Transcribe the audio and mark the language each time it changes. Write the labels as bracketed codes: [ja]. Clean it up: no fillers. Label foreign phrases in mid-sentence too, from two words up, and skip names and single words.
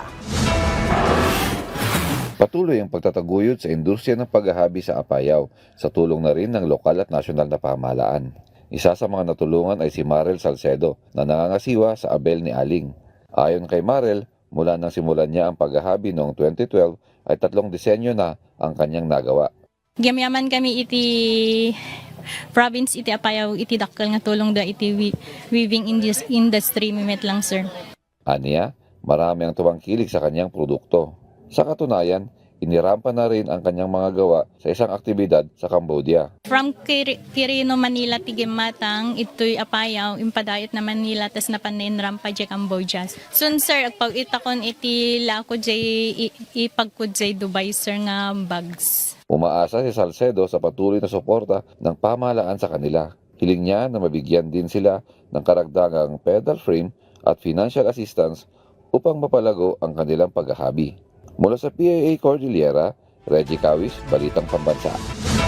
[tl] Patuloy ang pagtataguyod sa industriya ng paghahabi sa Apayao sa tulong na rin ng lokal at nasyonal na pamahalaan. Isa sa mga natulungan ay si Marel Salcedo na nangangasiwa sa Abel ni Aling. Ayon kay Marel, mula nang simulan niya ang paghahabi noong 2012 ay 3 disenyo na ang kanyang nagawa. [ilo] Gamyaman kami iti province iti Apayao iti dakkel nga tulong da iti [en] weaving industry [ilo] mimet lang sir. [tl] Aniya, marami ang tuwangkilig sa kanyang produkto. Sa katunayan, inirampa na rin ang kanyang mga gawa sa isang aktibidad sa Cambodia. [ilo] From Quirino, Manila, Tigimatang, ito'y Apayao, impadayot na Manila, tas napaninram pa dyan Cambodia. [en] Soon sir, [ilo] pag itakon iti lako jay ipagkud jay Dubai sir nga bags. [tl] Umaasa si Salcedo sa patuloy na suporta ng pamahalaan sa kanila. Hiling niya na mabigyan din sila ng karagdagang [en] pedal frame [tl] at [en] financial assistance [tl] upang mapalago ang kanilang paghahabi. Mula sa PIA Cordillera, Reggie Cawis, Balitang Pambansa.